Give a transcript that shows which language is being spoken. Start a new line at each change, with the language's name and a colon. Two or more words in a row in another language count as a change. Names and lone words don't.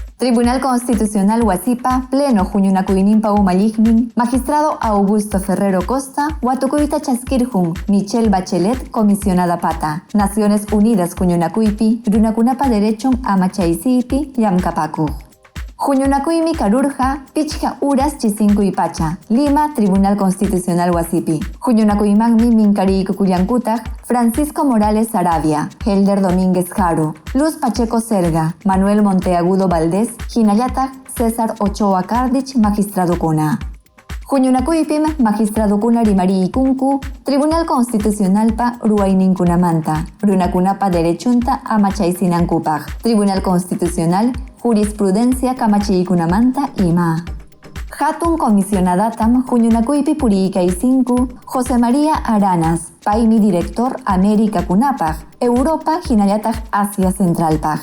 Quechua: Tribunal Constitucional Huasipa, Pleno Juñunacuinimpa Umallignin, Magistrado Augusto Ferrero Costa, Huatucubita Chasquirjun, Michelle Bachelet, Comisionada Pata. Naciones Unidas Juñunacuipi, Runacunapa Derechon Amachaisipi, Yamcapacu. Juñunacuimi Carurja, Pichja Uras Chisincuipacha, Lima, Tribunal Constitucional Huasipi. Juñunacuimagmi Mincari Cucuyancutaj, Francisco Morales Arabia, Helder Domínguez Jaro, Luz Pacheco Serga, Manuel Monteagudo Valdés, Jinayataj, César Ochoa Cardich, Magistrado Cuna. Juñunacuipim, Magistrado Cuna Rimari Kunku, Tribunal Constitucional Pa Ruaininkunamanta, Runacunapa Derechunta Amachaisinancupac, Tribunal Constitucional, Jurisprudencia Kamachikunamanta Ima. Hatun Comisionadatam Juñunacuipi Puriicaicinku, José María Aranas, Paimi Director América Cunapaj, Europa Jinayataj Asia Centralpaj.